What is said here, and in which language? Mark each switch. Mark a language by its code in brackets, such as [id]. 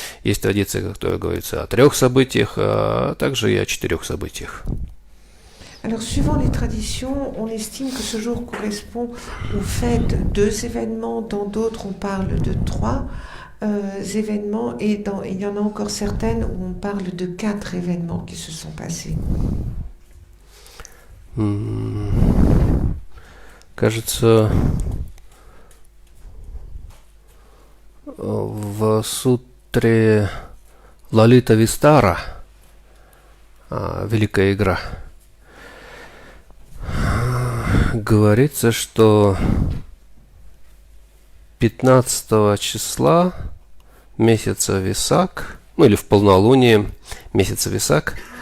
[ru] Есть традиции, которые говорится о 3 событиях, а также и о 4 событиях. [fr] Alors, suivant les traditions, on estime que ce jour correspond au fait de 2 événements. Dans d'autres, on parle de 3 événements. Et il y en a encore certaines où on parle de 4 événements qui se sont passés. [ru] Кажется, в сутре Лалита Вистара, Великая игра, говорится, что 15 числа месяца Висак, ну или в полнолуние месяца Висак,